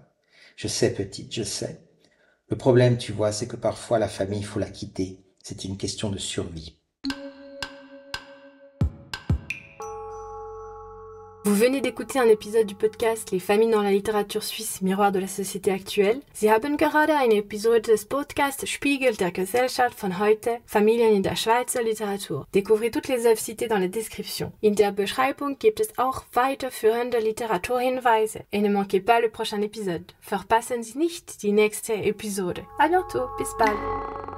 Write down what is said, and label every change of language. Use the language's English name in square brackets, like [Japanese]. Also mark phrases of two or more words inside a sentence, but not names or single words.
[French] Je sais, petite, je sais. Le problème, tu vois, c'est que parfois la famille, il faut la quitter. C'est une question de survie. Vous venez d'écouter un épisode du podcast Les familles dans la littérature suisse, miroir de la société actuelle. [German] Sie haben gerade eine Episode des Podcasts Spiegel der Gesellschaft von heute, Familien in der Schweizer Literatur. [French] Découvrez toutes les œuvres citées dans la description. [German] In der Beschreibung gibt es auch weiterführende Literaturhinweise. [French] Et ne manquez pas le prochain épisode. [German] Verpassen Sie nicht die nächste Episode. [French] À bientôt, [German] bis bald.